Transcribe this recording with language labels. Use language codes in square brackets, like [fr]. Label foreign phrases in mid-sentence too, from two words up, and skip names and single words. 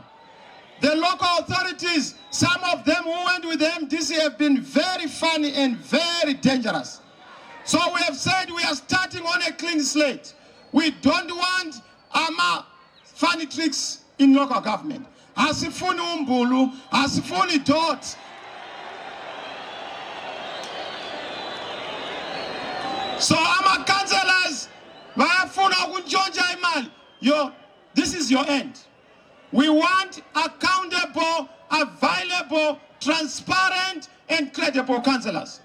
[en] The local authorities, some of them who went with the MDC have been very funny and very dangerous. So we have said we are starting on a clean slate. We don't want funny tricks in local government. [nd] Asifuni umbulu, asifuni dot. [en] So our councillors, this is your end. We want accountable, available, transparent, and credible councillors.